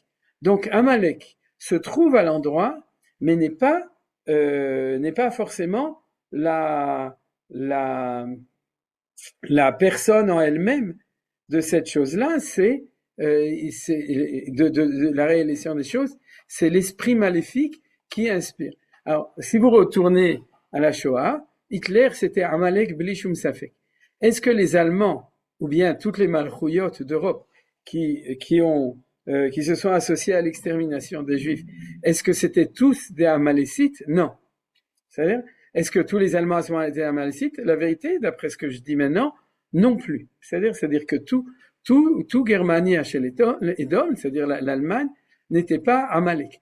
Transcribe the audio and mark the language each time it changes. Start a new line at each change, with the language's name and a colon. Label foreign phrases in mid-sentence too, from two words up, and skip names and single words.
French: Donc Amalek se trouve à l'endroit, mais n'est pas forcément la la, la personne en elle-même de cette chose-là, de la réalisation des choses, c'est l'esprit maléfique qui inspire. Alors, si vous retournez à la Shoah, Hitler, c'était Amalek
Hebrew: בלי שום ספק.
French: Est-ce que les Allemands, ou bien toutes les malchouyotes d'Europe qui se sont associés à l'extermination des Juifs, est-ce que c'était tous des Amalécites? Non. C'est-à-dire, est-ce que tous les Allemands sont des Amalécites? La vérité, d'après ce que je dis maintenant, non plus. C'est-à-dire que tout Germanie chez les Edom, c'est-à-dire l'Allemagne, n'était pas Amalek.